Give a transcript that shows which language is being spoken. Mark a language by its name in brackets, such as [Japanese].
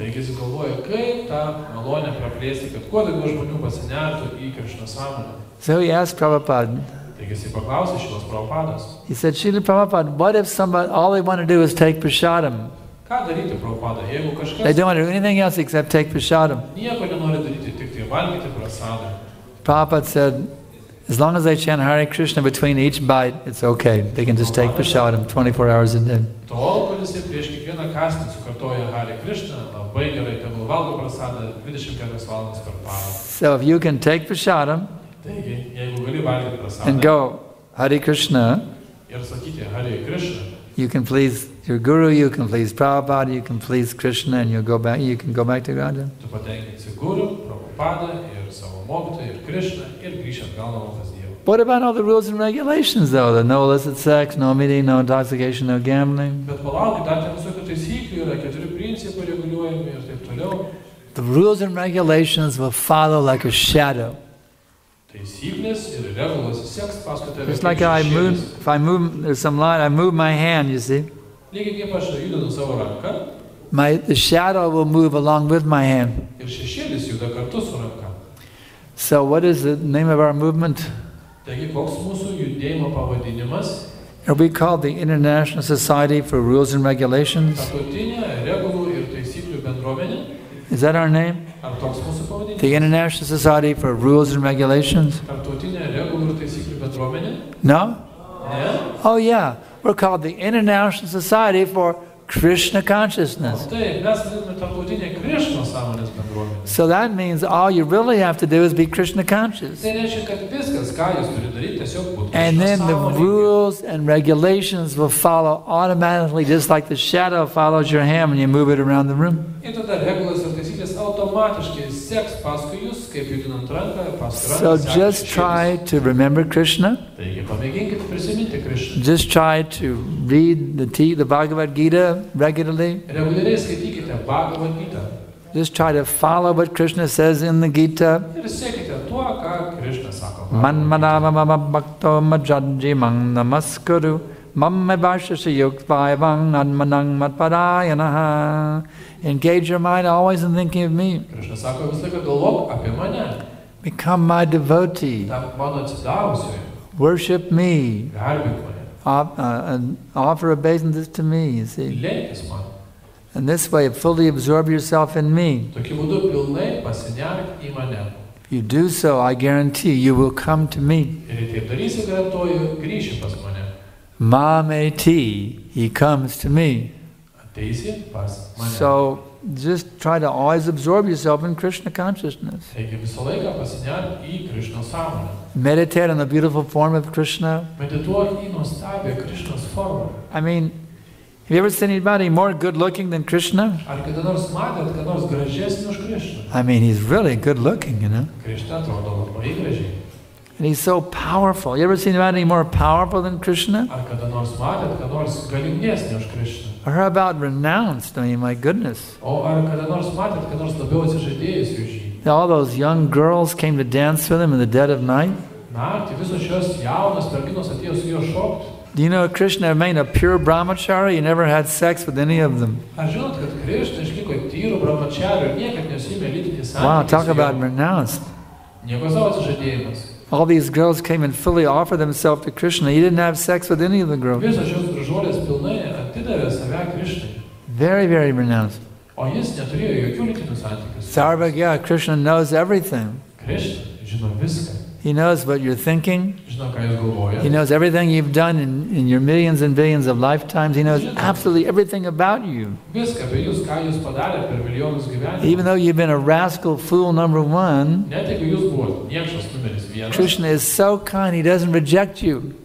[Lithuanian] Taigi jis galvoja, kaip tą malonę praplėsti, kad kuo daugiau žmonių pasinertų į Krishna sąmonę. [English] So he asked Prabhupada, [Lithuanian] Taigi jis paklausė šitos Prabhupados. [English] he said, Srila Prabhupada, what if somebody, all they want to do is take prasadam? [Lithuanian] Ką daryti, Prabhupada, jeigu kažkas [English] They don't want to do anything else except take prasadam. [Lithuanian] nieko nenori daryti, tik tai valgyti prasadą. [English] Prabhupada said, as long as they chant Hare Krishna between each bite, it's okay. They can just take prasadam 24 hours a day. [Lithuanian] Tol, kol jisai prieš kiekvieną kąsnį sukartoja Hare Krishna, labai gerai, tegul valgo prasadą 24 valandas per parą. [English] So if you can take prasadam [Lithuanian] Taigi, jeigu gali valgyti prasadą [English] and go Hare Krishna, [Lithuanian] ir sakyti Hare Krishna, [English] you can please your guru, you can please Prabhupada, you can please Krishna, and you can go back to Radha. [Lithuanian] tu patenkinsi Guru, Prabhupada ir savo mokytoją, ir Krishna, ir grįši atgal namo pas Dievą. [English] What about all the rules and regulations though? The no illicit sex, no meeting, no intoxication, no gambling. [Lithuanian] Bet palaukit, dar ten visokių taisyklių yra, 4 principai reguliuojami ir taip toliau. [English] The rules and regulations will follow like a shadow. [Lithuanian] Taisyklės ir regulos seks paskui tave. [English] Just like if I move, there's some line, I move my hand, you see. [Lithuanian] Lygiai kaip aš judinu savo ranką, [English] The shadow will move along with my hand. [Lithuanian] ir šešėlis juda kartu su ranka. [English] So what is the name of our movement? [Lithuanian] Taigi, koks mūsų judėjimo pavadinimas? [English] Are we called the International Society for Rules and Regulations? [Lithuanian] Tarptautinė regulų ir taisyklių bendruomenė. [English] Is that our name? [Lithuanian] Ar toks mūsų pavadinimas? [English] The International Society for Rules and Regulations? [Lithuanian] Tarptautinė regulų ir taisyklių bendruomenė? [English] No? [Lithuanian] Ne? [English] Oh yeah, we're called the International Society for Krishna Consciousness. [Lithuanian] Taip, mes vadiname tarptautinė Krishna sąmonės bendruomenė. [English] So that means all you really have to do is be Krishna conscious. [Lithuanian] Tai reiškia, kad viskas, ką jūs turite daryti, tiesiog būtų [English] And [Lithuanian] Krishna [English] then the [Lithuanian] sąmonė. [English] rules and regulations will follow automatically, just like the shadow follows your hand when you move it around the room. [Lithuanian] Ir tada regulos ir taisyklės automatiškai seks paskui jūs, kaip judinant ranką, paskui [English] So [Lithuanian] ranką. [English] just try to remember Krishna. [Lithuanian] Taigi, pamėginkit prisiminti Krishną. [English] Just try to read the Bhagavad Gita regularly. [Lithuanian] Reguliariai skaitykite Bhagavad Gita. [English] Just try to follow what Krishna says in the Gita. [Lithuanian] Ir sekite tuo, ką Krishna sako. [Sanskrit] Manmadava mama bhakto majadji mang namaskuru mamme vashasya yuktvayavang admanang matpadayanaha. [English] Engage your mind always in thinking of me. [Lithuanian] Krishna sako, visą laiką galvok apie mane. [English] Become my devotee. [Lithuanian] Tam mano atsidavusioji. [English] Worship me. [Lithuanian] Garbink mane. [English] And offer obeisances to me, you see. [Lithuanian] Lenkis man. [English] And this way, fully absorb yourself in me. [Lithuanian] Tokiu būdu pilnai pasinerk į mane. [English] If you do so, I guarantee you will come to me. [Lithuanian] Ir jei taip darysi, garantuoju, grįši pas mane. [Sanskrit] Mameti, [English] he comes to me. [Lithuanian] Ateisi pas mane. [English] So just try to always absorb yourself in Krishna consciousness. [Lithuanian] Taigi visą laiką pasinerk į Krishna sąmonę. [English] Meditate on the beautiful form of Krishna. [Lithuanian] Medituok į nuostabią Krishnos formą. [English] I mean, have you ever seen anybody more good looking than Krishna? [Lithuanian] Ar kada nors matėt, kad nors gražesnį už Krishną? [English] I mean, he's really good looking, you know. [Lithuanian] Krishna atrodo labai gražiai. [English] And he's so powerful. You ever seen anybody more powerful than Krishna? [Lithuanian] Ar kada nors matėt, kad nors galingesnį už Krishną? [English] Or how about renounced? I mean, my goodness. [Lithuanian] O ar kada nors matėt, kad nors labiau atsižadėjusi už jį? [English] All those young girls came to dance with him in the dead of night. [Lithuanian] Naktį visos šios jaunos merginos atėjo su juo šokti. [English] Do you know Krishna remained a pure brahmachari? He never had sex with any of them. [Lithuanian] Ar žinot, kad Krishna išliko tyrų brahmacharių ir niekad nesiėmė lytinį santykį? [English] Wow, talk about renounced. [Lithuanian] Nieko savo atsižadėjimas. [English] All these girls came and fully offered themselves to Krishna. He didn't have sex with any of the girls. [Lithuanian] Visos šios gražuolės pilnai atidavė save Krishnai. [English] Very, very renounced. [Lithuanian] O jis neturėjo jokių lytinių santykių. [English] Sarvagya, Krishna knows everything. [Lithuanian] Krishna žino viską. [English] He knows what you're thinking. [Lithuanian] Žino, ką jūs galvojate. [English] He knows everything you've done in your millions and billions of lifetimes. He knows absolutely everything about you. [Lithuanian] Viską apie jūs, ką jūs padarėte per milijonus gyvenimų. [English] Even though you've been a rascal fool number one, [Lithuanian] Net jeigu jūs buvote niekšas numeris 1. [English] Krishna is so kind, he doesn't reject you.